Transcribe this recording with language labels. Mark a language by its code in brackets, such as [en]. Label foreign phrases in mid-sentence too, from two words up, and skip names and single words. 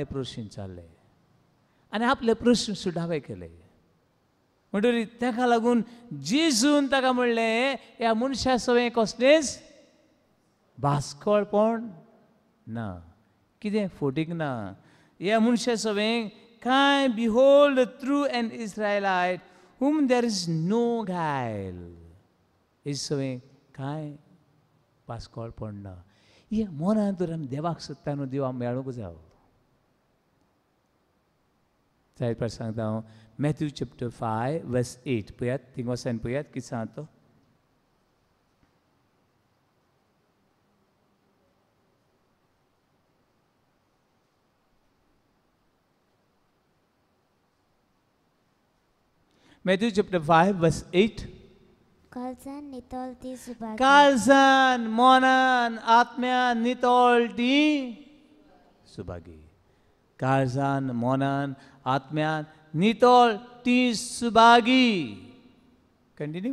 [kok] प्रश्न चालले आनी आपले प्रश्न सुटावे केले म्हणटरी ताका लागून जेजून ताका म्हणलें ह्या मनशा सवय कसलेंच भास्कळपण ना कितें फोटीक ना ह्या मनशा सवयेक काय [en] behold true an Israelite whom there is no guile [kok] हे सवय काय भास्कळपण ना हे मनान तर आमी देवाक सोदता न्हू देव आमी मेळूंक जाय जायत फावट सांगता हांव [en] Matthew chapter 5 verse 8 [kok] पळयात थिंग वचून पळयात कितें सांगता तो [en] Matthew chapter 5 verse 8 [kok] काळजान नितळ ती सुभागी काळजान मनान आत्म्यान नितळ ती सुभागी काळजान मनान आत्म्यान नितळ ती सुभागी कंटिन्यू